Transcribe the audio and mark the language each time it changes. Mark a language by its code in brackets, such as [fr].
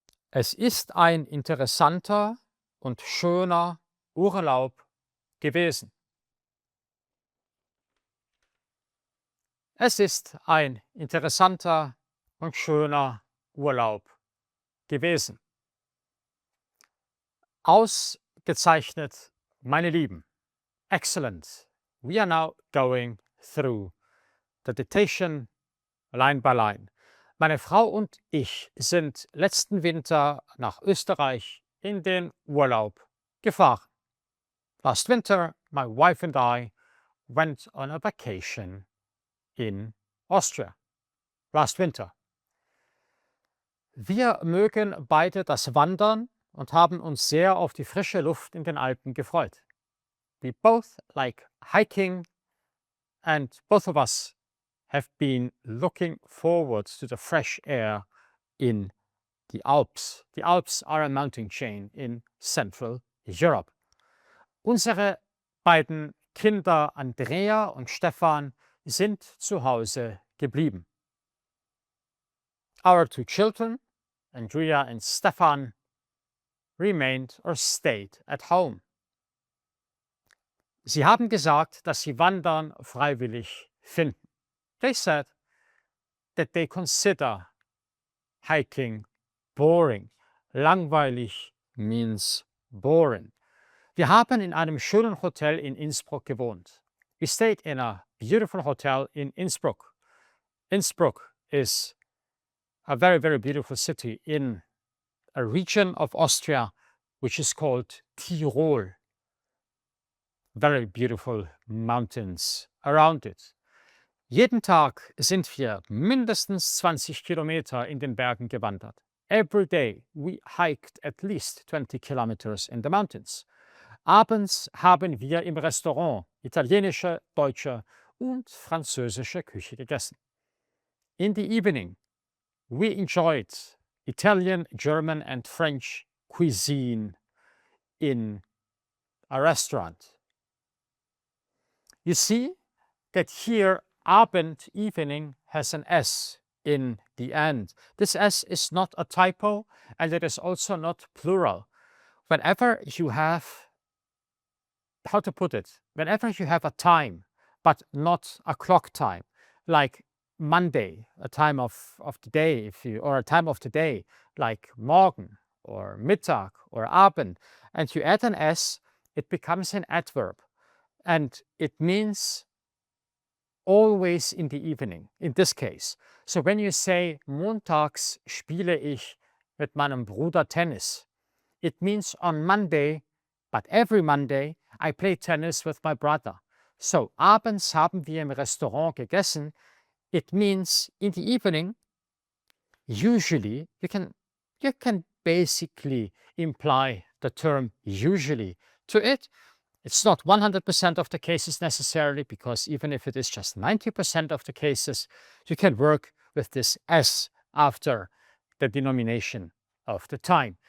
[de] Es ist ein interessanter und schöner Urlaub gewesen. Es ist ein interessanter und schöner Urlaub gewesen. Ausgezeichnet, meine Lieben. [en] Excellent. We are now going through the dictation line by line. [de] Meine Frau und ich sind letzten Winter nach Österreich in den Urlaub gefahren. [en] Last winter, my wife and I went on a vacation in Austria. Last winter. [de] Wir mögen beide das Wandern und haben uns sehr auf die frische Luft in den Alpen gefreut. [en] We both like hiking and both of us have been looking forward to the fresh air in the Alps. The Alps are a mountain chain in Central Europe. [de] Unsere beiden Kinder Andrea und Stefan sind zu Hause geblieben. [en] Our two children, Andrea and Stefan, remained or stayed at home. [de] Sie haben gesagt, dass sie Wandern freiwillig finden. [en] They said that they consider hiking boring. Langweilig means boring. [de] Wir haben in einem schönen Hotel in Innsbruck gewohnt. [en] We stayed in a beautiful hotel in Innsbruck. Innsbruck is a very, very beautiful city in a region of Austria which is called Tirol. Very beautiful mountains around it. [de] Jeden Tag sind wir mindestens 20 Kilometer in den Bergen gewandert. [en] Every day we hiked at least 20 kilometers in the mountains. [de] Abends haben wir im Restaurant italienische, deutsche und französische Küche gegessen. [en] In the evening, we enjoyed Italian, German and French cuisine in a restaurant. You see that here Abend, evening, has an S in the end. This S is not a typo, and it is also not plural. Whenever you have, how to put it, whenever you have a time, but not a clock time, like Monday, a time of the day, or a time of the day, like morgen or Mittag or Abend, and you add an S, it becomes an adverb, and it means always in the evening, in this case. So when you say, [de] montags spiele ich mit meinem Bruder Tennis, [en] it means on Monday, but every Monday, I play tennis with my brother. [de] So, abends haben wir im Restaurant gegessen. [en] It means in the evening, usually, you can basically imply the term usually to it. It's not 100% of the cases necessarily, because even if it is just 90% of the cases, you can work with this S after the denomination of the time.